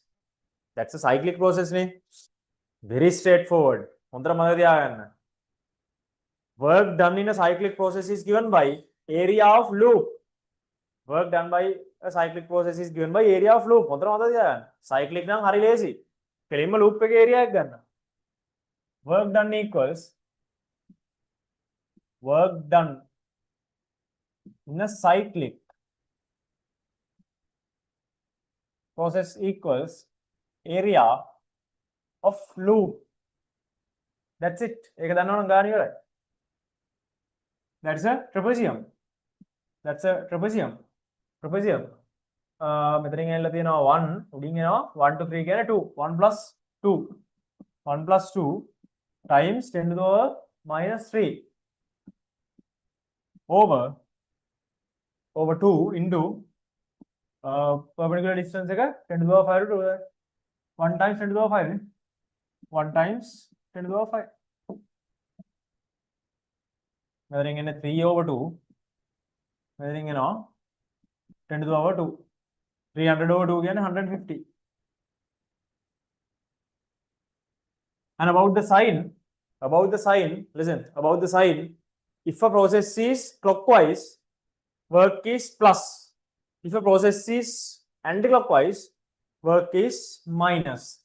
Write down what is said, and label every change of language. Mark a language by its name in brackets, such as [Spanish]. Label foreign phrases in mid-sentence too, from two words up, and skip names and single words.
[English] That's a cyclic process. Very straightforward. Work done in a cyclic process is given by area of loop. Work done by a cyclic process is given by area of loop. [Sinhala] Cyclic නම් හරි ලේසි. කෙලින්ම loop එකේ area එක ගන්න. [English] Work done equals work done in a cyclic process equals area of loop. That's it. [Sinhala] ඒක දන්නවනම් ගාන ඉවරයි. [English] That's a trapezium. That's a trapezium. Trapezium. [Sinhala] මෙතනින් ඇවිල්ලා තියෙනවා 1 උඩින් එනවා [English] 1 to 3 [Sinhala] කියන [English] 2 1 plus 2 1 plus 2 times 10 to the power minus 3 over 2 into perpendicular distance [Sinhala] එක [English] 10 to the power 5 to 1 times 10 to the power 5 1 times 10 to the power 5 [Sinhala] මෙතනින් එන්නේ [English] 3 over 2 [Sinhala] මෙතනින් එනවා [English] 10 to the power 2. 300 over 2 again 150. And about the sign, listen, about the sign, if a process is clockwise, work is plus. If a process is anti-clockwise, work is minus.